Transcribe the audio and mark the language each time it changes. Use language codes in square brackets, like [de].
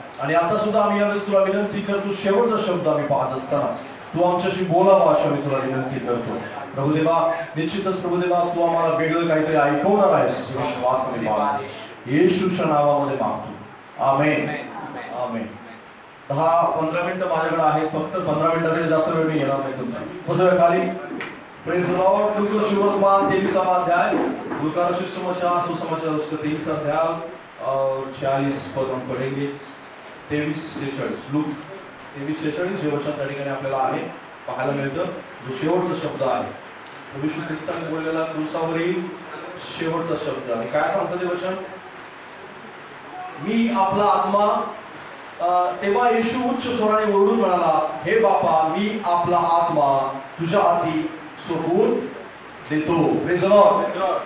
[mr] आणि आता सुद्धा आम्ही यावेळेस तुला विनंती करतो, शेवटचा शब्द आम्ही पाहत असताना तू आमच्याशी बोलावा अशा मी तुला विनंती करतो. प्रभुदेवा निश्चितच प्रभुदेवा तू आम्हाला वेगळं काहीतरी ऐकवणार आहेस, विश्वासाने मागतो, येशूच्या नावामध्ये मागतो. आमेन आमेन. 10-15 मिनिटं माझ्याकडे आहेत, फक्त 15 मिनिटांपेक्षा जास्त वेळ मी घेणार नाही तुमचा. बसूया खाली. [en] Praise the lord. [hi] लूका सुवर्तमान 23वां अध्याय, लूका सुसमाचार उसका 23 अध्याय और 40 पद हम पढ़ेंगे. [mr] 23-46 लूक 23-46 हे वचन त्या ठिकाणी आपल्याला आहे पाहायला मिळतं, जो शेवटचा शब्द आहे, विशू ख्रिस्ताने बोललेला क्रूसावरील शेवटचा शब्द. आणि काय सांगतं ते वचन? मी आपला आत्मा, तेव्हा येशू उच्च स्वराने ओरडून म्हणाला, हे बापा मी आपला आत्मा तुझ्या हाती सोपवून देतो. [en] Praise the lord.